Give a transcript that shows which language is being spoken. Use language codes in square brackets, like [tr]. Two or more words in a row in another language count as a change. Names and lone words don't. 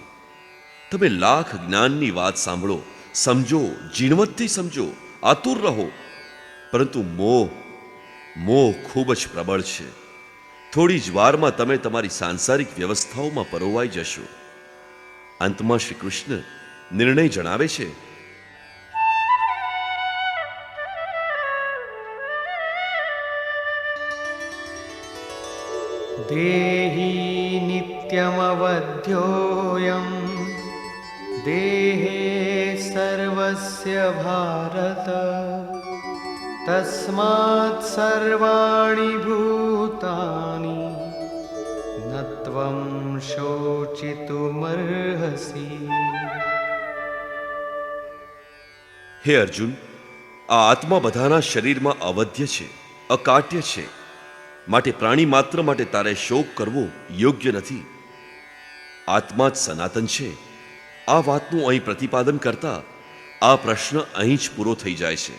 [gu] તમે લાખ જ્ઞાનની વાત સાંભળો, સમજો, ઝીણવટથી સમજો, આતુર રહો, પરંતુ મોહ ખૂબ જ પ્રબળ છે. થોડી જ વારમાં તમે તમારી સાંસારિક વ્યવસ્થાઓમાં પરોવાઈ જશો. અંતમાં શ્રી કૃષ્ણ નિર્ણય જણાવે છે, [sa] देहि नित्यमवध्योऽयं देहे सर्वस्य भारत तस्मात् सर्वाणि भूतानि न त्वं शोचितुमर्हसि. [gu] હે અર્જુન, આ આત્મા બધાના શરીરમાં અવધ્ય છે, અકાટ્ય છે. માટે પ્રાણી માત્ર માટે તારે શોક કરવો યોગ્ય નથી. આત્મા જ સનાતન છે. આ વાતનું અહીં પ્રતિપાદન કરતા આ પ્રશ્ન અહીં જ પૂરો થઈ જાય છે.